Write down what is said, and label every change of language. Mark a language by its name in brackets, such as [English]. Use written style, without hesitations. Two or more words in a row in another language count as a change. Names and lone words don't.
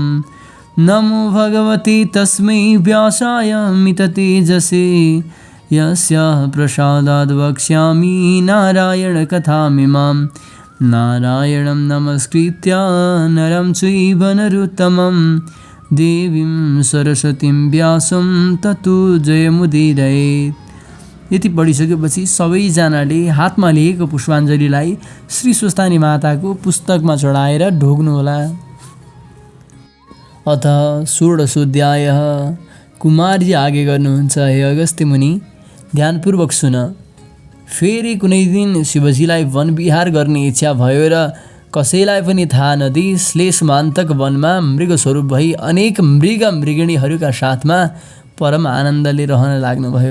[Sanskrit] नमो भगवते तस्मै व्यासाय मिततेजसे यस्याः प्रसादाद् वक्ष्यामि नारायणकथामिमां। नारायणं नमस्कृत्य नरं चैव नरोत्तमं देवीं सरस्वतीं व्यासं ततो जयमुदीरयेत्। [Nepali] यति पढिसकेपछि सबैजनाले हातमा लिएको पुष्पाञ्जलीलाई श्री स्वस्थानी माताको पुस्तकमा चढाएर ढोग्नुहोला। [Sanskrit] अथ षोडशोऽध्यायः। [Nepali] कुमारजी आगे गर्नुहुन्छ, हे अगस्त्य मुनि ध्यानपूर्वक सुन। फेरि कुनै दिन शिवजीलाई वनविहार गर्ने इच्छा भयो र कसैलाई पनि थाहा नदिई श्लेषमान्तक वनमा मृगस्वरूप भई अनेक मृग मृगिणीहरूका साथमा परम आनन्दले रहन लाग्नुभयो।